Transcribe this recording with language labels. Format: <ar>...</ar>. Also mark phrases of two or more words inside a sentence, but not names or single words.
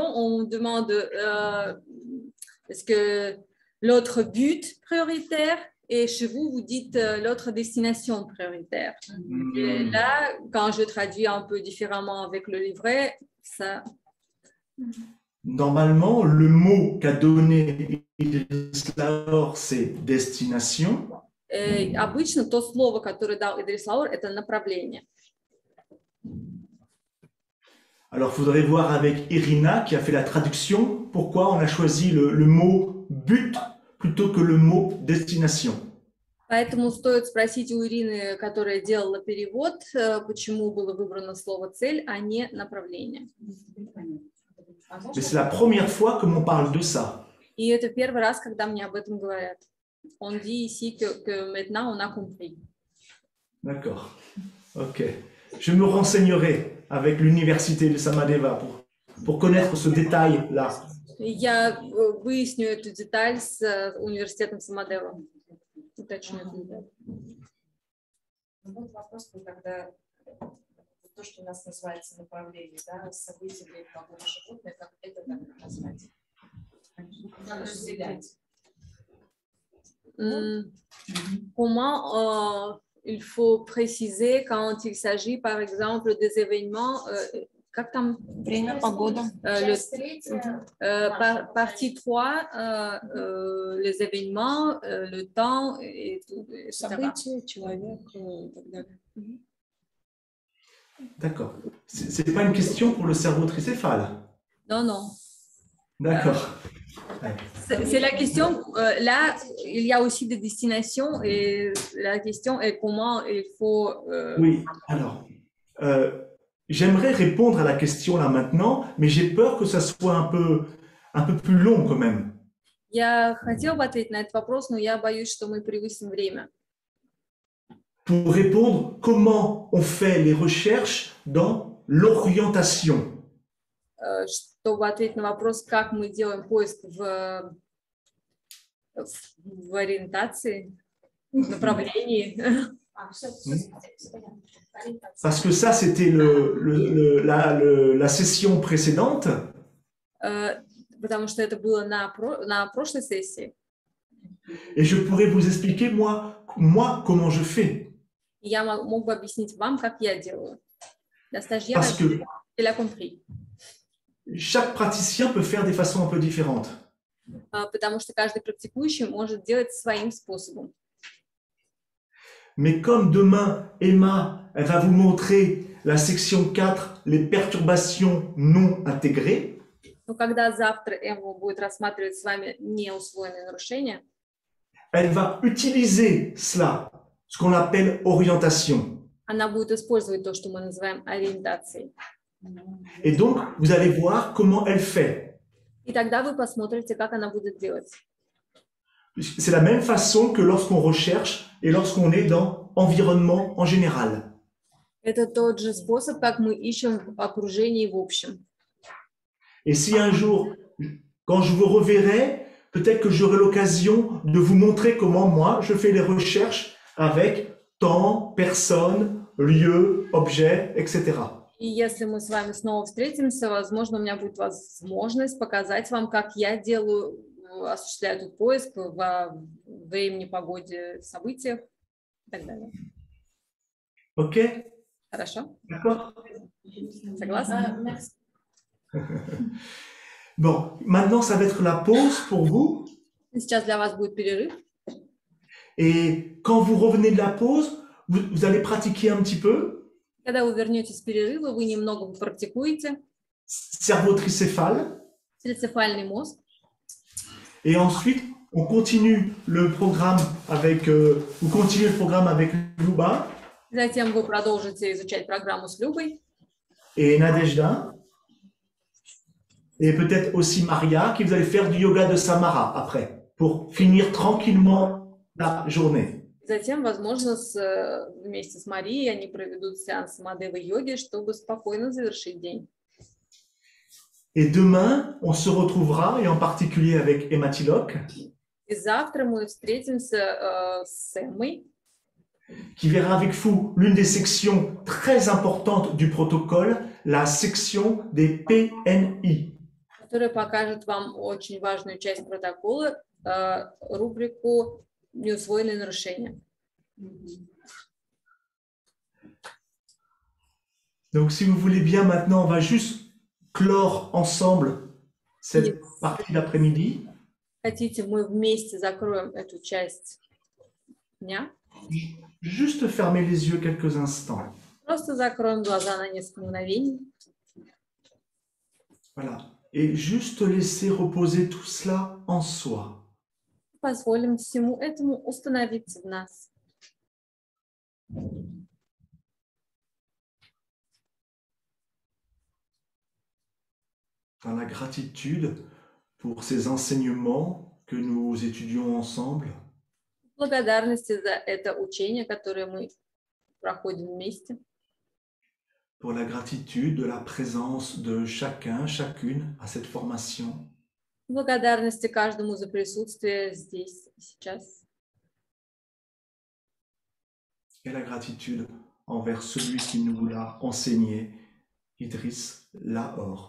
<fr>On demande est-ce que l'autre but prioritaire et chez vous, vous dites l'autre destination prioritaire. Et là, quand je traduis un peu différemment avec le livret, ça... Normalement, le mot qu'a donné Idriss Laor, c'est destination.</fr> <ru>И обычно то слово, которое дал Идрис Лаур, это направление.</ru> <fr>Alors, il faudrait voir avec Irina, qui a fait la traduction, pourquoi on a choisi le mot but plutôt que le mot destination.</fr> <ru>Поэтому стоит спросить у Ирины, которая делала перевод, почему было выбрано слово «цель», а не «направление».</ru> <fr>Mais c'est la première fois que l'on parle de ça.</fr> <ru>И это первый раз, когда мне об этом говорят.</ru> <fr>On dit ici que maintenant on a compris. D'accord. Ok. Je me renseignerai avec l'université de Samadeva pour connaître ce détail-là.</fr> <ru>Я выясню эту деталь с университетом Самадева. Уточню эту деталь. Вот вопрос, когда то, что у нас называется направление, да, события времени погоды животных, как это так назвать? Надо разделять.</ru> <fr>Comment il faut préciser quand il s'agit, par exemple, des événements,</fr> <ru>как там? Время, погода.</ru> <fr>Partie 3, les événements, le temps, et tout, etc.</fr> <ru>События, человек и так далее.</ru> <fr>D'accord. Ce n'est pas une question pour le cerveau tricéphale. Non, non. D'accord. C'est la question, là, il y a aussi des destinations et la question est comment il faut... Oui, alors, j'aimerais répondre à la question là maintenant, mais j'ai peur que ça soit un peu plus long quand même.</fr> <ru>Я хотела бы ответить на этот вопрос, но я боюсь, что мы превысим время.</ru> <fr>Pour répondre, comment on fait les recherches dans l'orientation.</fr> <ru>Чтобы ответить на вопрос, как мы делаем поиск в в ориентации, в направлении.</ru> <fr>Parce que ça, c'était la session précédente.</fr> <ru>Потому что это было на прошлой сессии.</ru> <fr>Et je pourrais vous expliquer, moi comment je fais.</fr> <ru>И я мог бы объяснить вам, как я делаю.</ru> <fr>La stagiaire, Parce que elle a compris. chaque praticien peut faire des façons un peu différentes.</fr> <ru>Потому что каждый практикующий может делать своим способом.</ru> <fr>Mais comme demain, Emma, elle va vous montrer la section 4, les perturbations non intégrées.</fr> <ru>Но когда завтра Эмма будет рассматривать с вами неусвоенные нарушения,</ru> <fr>elle va utiliser cela, ce qu'on appelle orientation.</fr> <ru>она будет использовать то, что мы называем ориентацией.</ru> <fr>Et donc, vous allez voir comment elle fait.</fr> <ru>И тогда вы посмотрите, как она будет делать.</ru> <fr>C'est la même façon que lorsqu'on recherche et lorsqu'on est dans environnement en général.</fr> <ru>Это тот же способ, как мы ищем в окружении в общем.</ru> <fr>Et si un jour, quand je vous reverrai, peut-être que j'aurai l'occasion de vous montrer comment moi, je fais les recherches avec temps, personne, lieu, objet, etc.</fr> <ru>И если мы с вами снова встретимся, возможно, у меня будет возможность показать вам, как я делаю, осуществляю этот поиск во времени, погоде, событиях и так далее.</ru> <fr>Ok?</fr> <ru>Хорошо?</ru> <fr>D'accord?</fr> <ru>Согласны?</ru> <fr>Bon, maintenant, ça va être la pause pour vous.</fr> <ru>Сейчас для вас будет перерыв.</ru> <fr>Et quand vous revenez de la pause, vous allez pratiquer un petit peu.</fr> <ru>Когда вы вернетесь с перерыва, вы немного практикуете</ru> <fr>Cerveau tricéphale.</fr> <ru>трицефальный мозг.</ru> <fr>Et ensuite, on continue le programme avec, vous continuez le programme avec Luba</fr> <ru>Затем вы продолжите изучать программу с Любой</ru> <fr>et Nadejda. Et peut-être aussi Maria, qui vous allez faire du yoga de Samara après, pour finir tranquillement la journée.</fr> <ru>Затем, возможно, вместе с Марией они проведут сеанс Мадевы йоги, чтобы спокойно завершить день.</ru> <fr>Et demain, on se retrouvera, et en particulier avec Emma Tilok,</fr> <ru>И завтра мы встретимся с Эммой,</ru> <fr>qui verra avec vous l'une des sections très importantes du protocole, la section des PNI.</fr> <ru>которая покажет вам очень важную часть протокола, рубрику «Неусвоенные нарушения».</ru> <fr>Donc, si vous voulez bien, maintenant, on va juste clore ensemble cette partie d'après-midi.</fr> <ru>Хотите, мы вместе закроем эту часть дня?</ru> <fr>Juste fermer les yeux quelques instants.</fr> <ru>Просто закроем глаза на несколько мгновений.</ru> <fr>Voilà. Et juste laisser reposer tout cela en soi.</fr> <ru>Позволим всему этому установиться в нас.</ru> <fr>Dans la gratitude pour ces enseignements que nous étudions ensemble.</fr> <ru>Благодарности за это учение, которое мы проходим вместе.</ru> <fr>Pour la gratitude de la présence de chacun, chacune à cette formation.</fr> <ru>Благодарности каждому за присутствие здесь и сейчас.</ru> <fr>Et la gratitude envers celui qui nous l'a enseigné, Idriss Lahore.</fr>